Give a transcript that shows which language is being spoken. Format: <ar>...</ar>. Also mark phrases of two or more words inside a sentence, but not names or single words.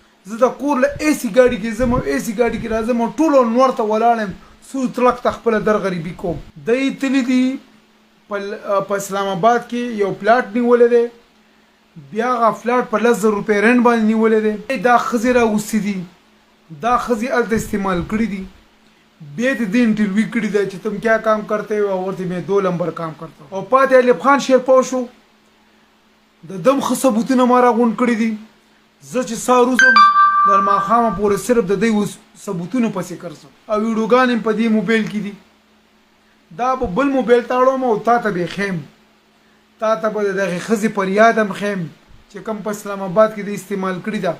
<ps>زه د کور له ایسی ګاډي کې ځم او ایسی ګاډي کې راځم او ټولو نور ته ولاړم سو تلک ته خپله در غریبي کوم. دی تللی دي په اسلام آباد کې یو پلاټ نیولی دی، بیا هغه فلاټ په 10,000 روپۍ رنټ باندې نیولی دی. دا ښځې راغوستي دي، دا ښځې هلته استعمال کړي دي. بیا د دې انټرویو کړي ده چې</ps> <ur>تم کیا کام کرتے ہو، ورته میں 2 نمبر کام کرتا ہوں.</ur> <ps>او پاتې ایوب خان شیرپا شو، د دم ښه ثبوتونه ما راغونډ کړي دي. زه چې سهار وځم در ماښامه پورې صرف د دوی ثبوتونو پسې ګرځم او ویډیوګانې هم په دې موبایل کې دي. دا به بل موبایل ته اړوم او تا ته به یې ښیم، تا ته به د دغې ښځې پر یاد هم ښیم چې کوم په اسلام آباد کې د استعمال کړي ده.</ps>